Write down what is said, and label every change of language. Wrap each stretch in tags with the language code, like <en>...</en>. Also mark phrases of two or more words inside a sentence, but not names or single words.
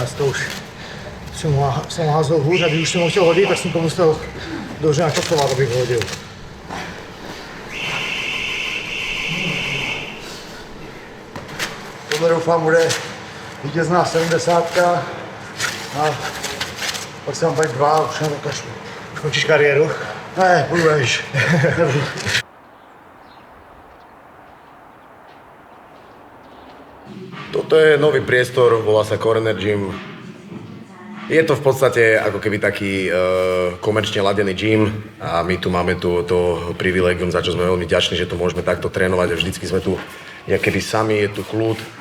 <cs>To už jsem ho házel hůř a když už jsem ho chtěl hodit, tak jsem to musel dobře načasovat, abych ho hodil. Tohle doufám bude vítězná 70 a pak se mám tady 2, už na to kašlu. Už končíš kariéru? Ne, budeš.</cs> <sk>Toto je nový priestor, volá sa Corner Gym. Je to v podstate ako keby taký komerčne ladený gym a my tu máme to privilégium, za čo sme veľmi vďační, že tu môžeme takto trénovať a vždycky sme tu keby sami, je tu kľud.</sk>